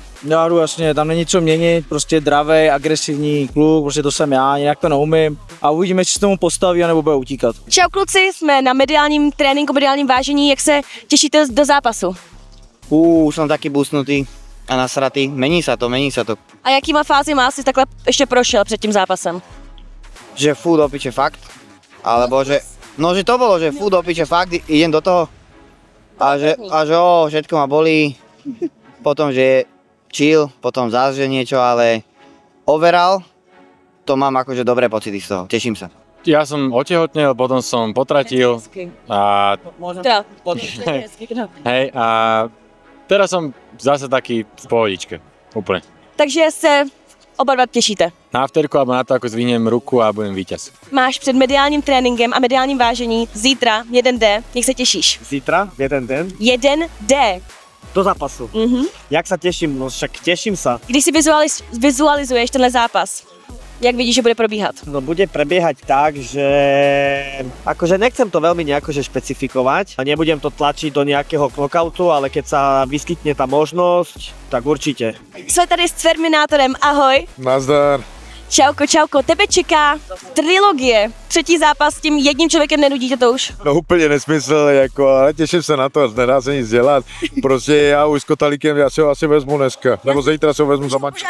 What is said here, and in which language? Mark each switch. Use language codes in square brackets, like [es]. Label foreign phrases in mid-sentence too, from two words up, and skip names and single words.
[cs] Já jdu jasně, tam není co měnit, prostě dravej, agresivní kluk, prostě to jsem já, nějak to neumím a uvidíme, jestli se tomu postaví, anebo bude utíkat. Čau kluci, jsme na mediálním tréninku, mediálním vážení, jak se těšíte do zápasu? Už jsem taky busnutý a nasratý, mení se to. A jakýma fázima jsi takhle ještě prošel před tím zápasem? [sk] Že fú do piče fakt, alebo že, no že to bolo, že fú do piče fakt, idem do toho a že všetko ma bolí, potom že chill, potom zás že niečo, ale overall to mám akože dobré pocity z toho, teším sa. Ja som otehotnel, potom som potratil a... Hej, a teraz som zase taký v pohodičke, úplne. [cs] Takže se oba dva těšíte. [sk] Na afterku alebo na to, ako zvihnem ruku a budem víťaz. [cs] Máš před mediálním tréninkem a mediálním vážení zítra 1D, jak se těšíš? Zítra? Jeden den? 1D. Do zápasu. Jak se těším? No však těším se. Když si vizualizuješ tenhle zápas, jak vidíš, že bude probíhat? [sk] No bude prebiehať tak, že akože nechcem to veľmi nejako špecifikovať a nebudem to tlačiť do nejakého knockoutu, ale keď sa vyskytne tá možnosť, tak určite. [cs] Jsme tady s Terminátorem, ahoj. Nazdar. Čauko, tebe čeká trilogie. Třetí zápas s tím jedním člověkem, nenudí tě to už? No úplně nesmysl, jako, ale těším se na to, nedá se nic dělat. Prostě já už s Kotalíkem, já si ho asi vezmu dneska, nebo zítra si ho vezmu za manžela.